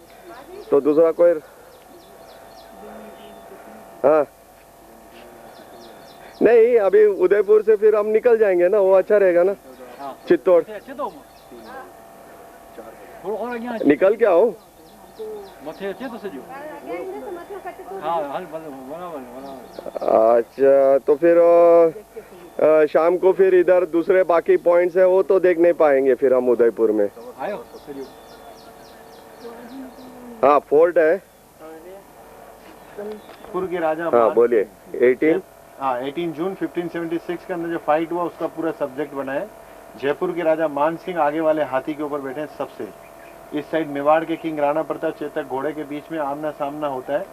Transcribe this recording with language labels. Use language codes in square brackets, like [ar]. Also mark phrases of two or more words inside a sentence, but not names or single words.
[hi] तो दूसरा कोई, हाँ नहीं, अभी उदयपुर से फिर हम निकल जाएंगे ना, वो अच्छा रहेगा ना। चित्तौड़ निकल के आओ, [sd] मथे अचे तो सॼो हाँ हल बराबर। [hi] अच्छा तो फिर शाम को फिर इधर दूसरे बाकी पॉइंट्स है वो तो देख नहीं पाएंगे फिर हम उदयपुर में। [sd] आयो सॼो [hi] हाँ फोर्ट है। जयपुर के राजा हाँ बोलिए 18 जून 1576 के अंदर जो फाइट हुआ उसका पूरा सब्जेक्ट बना है। जयपुर के राजा मान सिंह आगे वाले हाथी के ऊपर बैठे हैं सबसे। इस साइड मेवाड़ के किंग राणा प्रताप चेतक घोड़े के बीच में आमना सामना होता है।